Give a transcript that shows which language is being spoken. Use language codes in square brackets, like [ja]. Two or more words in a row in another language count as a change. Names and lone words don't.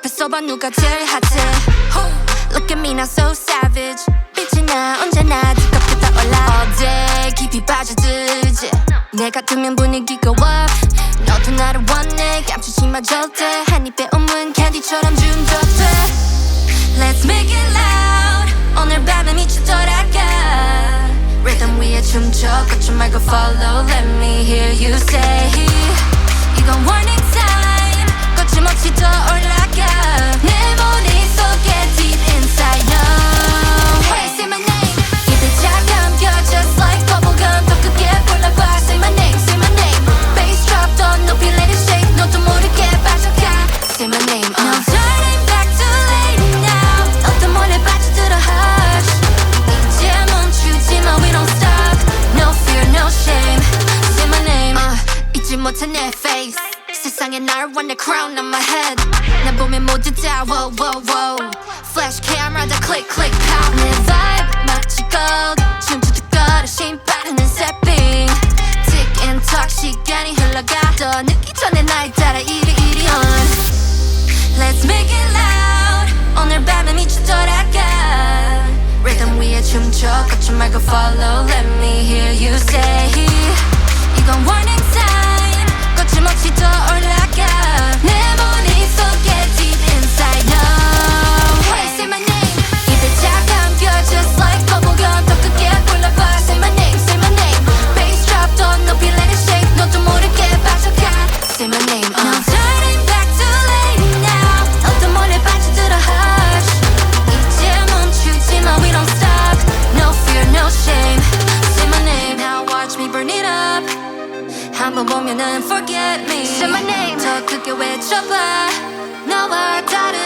[ko] 맞춰봐 누가 제일 핫해. [en] Look at me now so savage. [ko] 빛이 나 언제나 네 것보다 올라. [en] All day [ko] 깊이 빠져들지. 내가 두면 분위기가 up. 너도 나를 원해 감추지 마 절대. 한 입에 오문 캔디처럼 중독돼. [en] Let's make it loud. [ko] 오늘 밤에 미쳐 돌아가. [en] Rhythm [ko] 위에 춤춰 걷지 말고 [en] follow. Let me hear you say. [ko] 이건 [en] warning sign. [ko] 거침없이 더 올라가. 내 머릿속에 [en] deep inside now. Hey, say my name. [ko] 입을 잠겨 [en] just like bubblegum. [ko] 더 크게 불러봐. [en] Say my name, say my name. Bass drop [ko] 더 높이 [en] let it shake. [ko] 너도 모르게 빠져가. [en] Say my name. No turning back too late now. [ko] 어떤 몰래 빠져들어 hush. 이제 멈추지 마 [en] we don't stop. No fear, no shame. Say my name. [ko] 잊지 못해 내 face. 세상에 날 원해 [en] crown on my head. [ko] 날 보면 모두 다 [en] wow wow wow. Flash camera 다 click click pow. [ko] 내 vibe 마치 gold. 춤추듯 걸어 심 빠르는 stepping. [en] Tick and talk [ko] 시간이 흘러가. 더 늦기 전에 날 따라 이리 on. [en] Let's make it loud. [ko] 오늘 밤에 미쳐 돌아가. Rhythm 위에 춤춰 걷지 말고 follow. [en] Let me hear you say. 이건 warning sign. [ko] 거침없이 더 올라가. 내 머릿속에 [en] deep inside now. Hey, say my name. [ko] 입을 잠겨 [en] just like bubblegum. [ko] 더 크게 불러봐. [en] Say my name, say my name. Bass drop [ko] 더 높이 [en] let it shake. [ko] 너도 모르게 빠져가. [en] Say my name. No turning back too late now. [ko] 어떤 몰래 빠져들어 hush. 이제 멈추지 마 [en] we don't stop. No fear, no shame. Say my name. Now watch me burn it up. [ko] 한번 보면은 [en] forget me. Say my name. [ko] 더 크게 외쳐봐. 너와 다